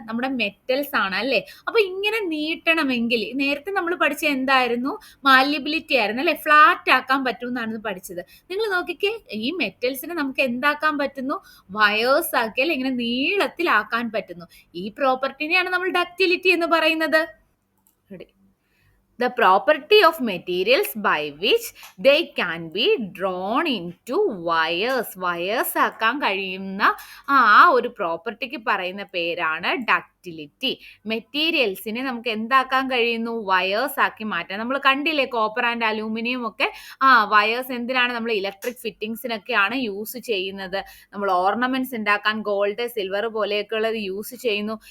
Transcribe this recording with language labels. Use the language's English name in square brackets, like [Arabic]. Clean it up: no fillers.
[Malayalam] നമ്മുടെ മെറ്റൽസ് ആണ് അല്ലെ. അപ്പൊ ഇങ്ങനെ നീട്ടണമെങ്കിൽ നേരത്തെ നമ്മൾ പഠിച്ച എന്തായിരുന്നു? മാലിബിലിറ്റി ആയിരുന്നു അല്ലെ. ഫ്ലാറ്റ് ആക്കാൻ പറ്റും എന്നാണ് പഠിച്ചത്. നിങ്ങൾ നോക്കിക്കേ, ഈ മെറ്റൽസിനെ നമുക്ക് എന്താക്കാൻ പറ്റുന്നു? വയേഴ്സ് ആക്കി അല്ലെ, ഇങ്ങനെ നീളത്തിലാക്കാൻ പറ്റുന്നു. ഈ പ്രോപ്പർട്ടിനെയാണ് നമ്മൾ ഡക്റ്റിലിറ്റി എന്ന് പറയുന്നത്. [English] The property of materials by which they can be drawn into wires. [Malayalam] Wires ആക്കാൻ കഴിയുന്ന ഒരു പ്രോപ്പർട്ടിക്ക് പറയുന്ന പേരാണ് ഡക്റ്റിലിറ്റി. മെറ്റീരിയൽസിനെ നമുക്ക് എന്താക്കാൻ കഴിയുന്നു? വയേഴ്സ് ആക്കി മാറ്റാം. നമ്മൾ കണ്ടില്ലേ, കോപ്പർ ആൻഡ് അലൂമിനിയം ഒക്കെ വയേഴ്സ് എന്തിനാണ്? നമ്മൾ ഇലക്ട്രിക് ഫിറ്റിംഗ്സിനൊക്കെയാണ് യൂസ് ചെയ്യുന്നത്. നമ്മൾ ഓർണമെന്റ്സ് ഉണ്ടാക്കാൻ ഗോൾഡ്, സിൽവർ പോലെയൊക്കെ ഉള്ളത് യൂസ് ചെയ്യുന്നു.